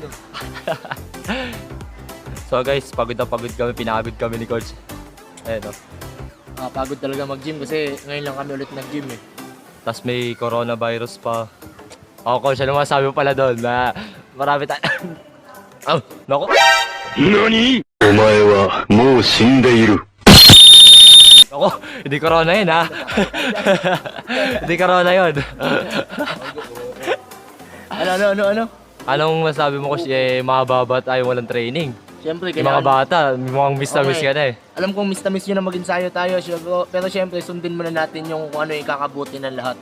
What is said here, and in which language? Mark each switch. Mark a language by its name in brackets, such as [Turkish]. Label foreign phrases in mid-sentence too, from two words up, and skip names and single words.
[Filipino] So guys, pagod na pagod kami, pinagod kami ni coach. Ayun o. Pagod talaga mag-gym kasi ngayon lang kami ulit nag-gym eh. Tapos may coronavirus pa. Ako coach, ano masabi mo pala doon na marami tayo. Oh, naku. [Japanese] NANI?! お前はもう死んでいる。 [Filipino] Ako, hindi corona yun ha. Hindi corona yun. Ano? Anong masabi mo coach, mababa tayo walang training? Siyempre, Yung mga bata, mukhang miss na miss ka na eh. Alam kong miss na miss yun na mag-ensayo tayo, pero siyempre sundin muna natin yung kung ano yung kakabuti ng lahat.